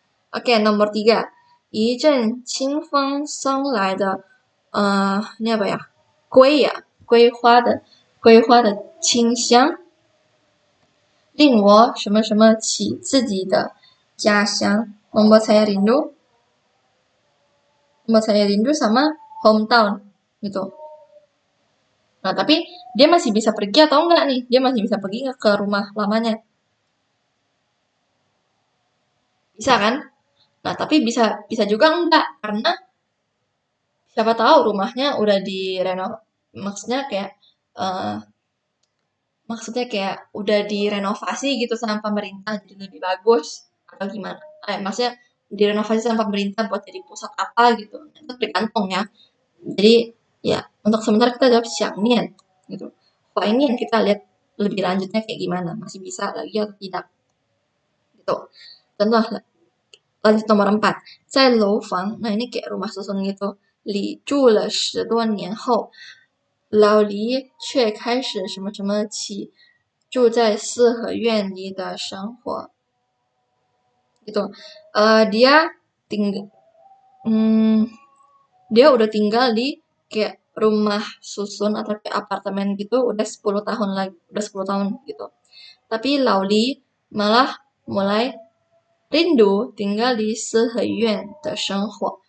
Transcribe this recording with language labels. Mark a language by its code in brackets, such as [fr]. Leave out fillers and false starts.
[id] Oke, nomor 3, [zh] 一阵清风送来的 [id] ini apa ya? [zh] 桂花的清香，令我什么什么起自己的家乡， [id] membuat saya rindu sama hometown gitu. Nah, tapi dia masih bisa pergi atau enggak nih? Dia masih bisa pergi ke rumah lamanya. Bisa kan? Nah, tapi bisa juga enggak karena siapa tahu rumahnya udah direnov, maksudnya kayak udah direnovasi gitu sama pemerintah jadi lebih bagus atau gimana. Maksudnya direnovasi sama pemerintah buat jadi pusat apa gitu. Itu tergantung ya. Jadi ya untuk sementara kita jawab 想念 gitu. Wah ini yang kita lihat lebih lanjutnya kayak gimana, masih bisa lagi atau tidak gitu. Contoh lanjut nomor 4, [zh] 在楼房, [id] nah ini kayak rumah susun gitu, [zh] 里住了10多年后，老黎却开始什么什么起住在四合院里的生活gitu. [id] Dia tinggal dia udah tinggal di kayak rumah susun atau kayak apartemen gitu udah 10 tahun lagi, udah 10 tahun gitu. Tapi Lauli malah mulai rindu tinggal di seheyuan de shenghuo.